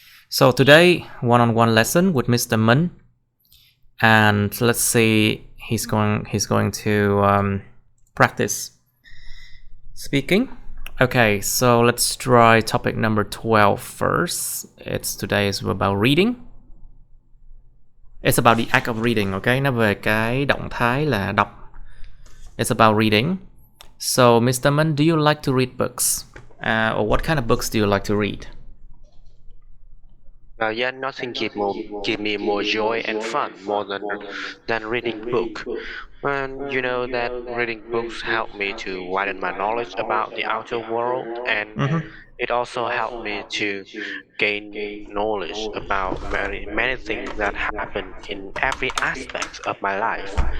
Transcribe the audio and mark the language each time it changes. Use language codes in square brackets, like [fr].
[en] So today, one-on-one lesson with Mr. Mink, and let's see he's going to practice speaking. Okay, so let's try topic number 12 first. Today is about reading. It's about the act of reading, okay? [vi] Nó về cái động thái là đọc. [en] It's about reading. So, Mr. Mink, do you like to read books? Or what kind of books do you like to read? Yeah, nothing give me more joy and fun more than reading book. And you know that reading books help me to widen my knowledge about the outer world, and it also helped me to gain knowledge about many things that happen in every aspect of my life.